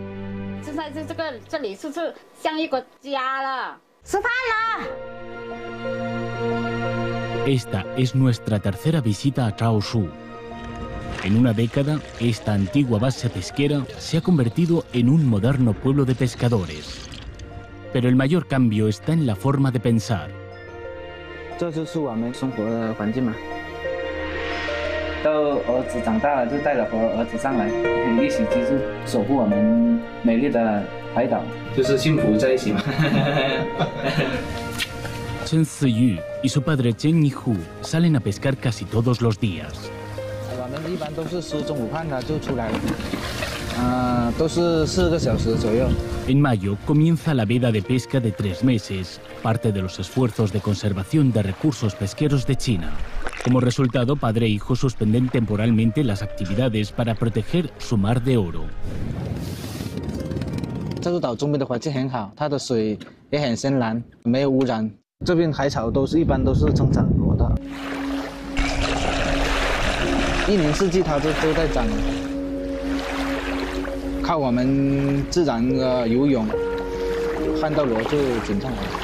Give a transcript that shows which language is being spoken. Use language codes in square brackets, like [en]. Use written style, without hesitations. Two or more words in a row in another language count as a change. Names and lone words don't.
[es] Esta es nuestra tercera visita a Chaoshu. En una década, esta antigua base pesquera se ha convertido en un moderno pueblo de pescadores. Pero el mayor cambio está en la forma de pensar. [zh] 这就是我们生活的环境嘛。到儿子长大了，就带着儿子上来，一起居住，守护我们美丽的海岛，就是幸福在一起嘛。 [es] Chen Ziyu y su padre Chen Yihu salen a pescar casi todos los días. [zh] 我们一般都是吃中午饭了就出来了，都是4个小时左右。 [es] En mayo comienza la veda de pesca de 3 meses, parte de los esfuerzos de conservación de recursos pesqueros de China. Como resultado, padre e hijo suspenden temporalmente las actividades para proteger su mar de oro. [zh] 这个岛周边的环境很好，它的水也很深蓝，没有污染。这边海草一般都是生长裸的，1年4季它都在长。靠我们自然的游泳，看到螺就捡上来。